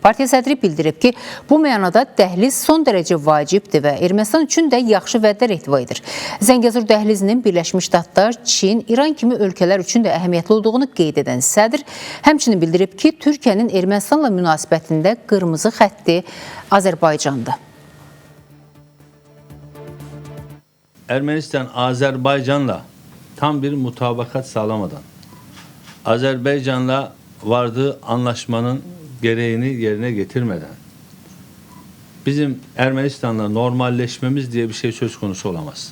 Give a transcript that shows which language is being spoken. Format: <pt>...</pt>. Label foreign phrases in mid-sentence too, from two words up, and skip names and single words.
<az>Partiya sədri bildirib ki, bu mənada dəhliz son dərəcə vacibdir və Ermənistan üçün də yaxşı vədlər ehtiva edir. Zəngəzur dəhlizinin Birləşmiş Ştatlar, Çin, İran kimi ölkələr üçün də əhəmiyyətli olduğunu qeyd edən sədr həmçinin bildirib ki, Türkiyənin Ermənistanla münasibətində qırmızı xətti Azərbaycandır.</az> <tr>Ermenistan Azerbaycan'la tam bir mutabakat sağlamadan Azerbaycan'la vardığı anlaşmanın gereğini yerine getirmeden bizim Ermenistan'la normalleşmemiz diye bir şey söz konusu olamaz.</tr>